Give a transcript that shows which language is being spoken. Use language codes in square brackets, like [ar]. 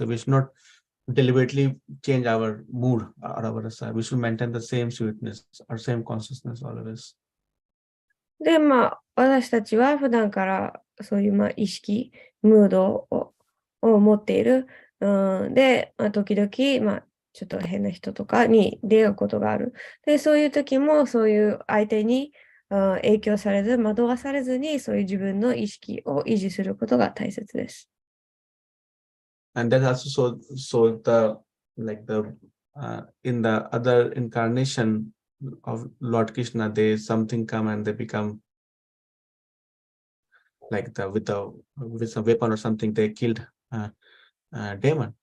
[en] So we should not deliberately change our mood or our rasa. We should maintain the same sweetness or same consciousness always. [ja] で、私たちは普段からそういう意識、ムードを持っている。で、時々、ちょっと変な人とかに出会うことがある。で、そういう時もそういう相手に影響されず、惑わされずに、そういう自分の意識を維持することが大切です。 [en] And that's also so the like the in the other incarnation of Lord Krishna, they something come and they become like with some weapon or something they killed demon.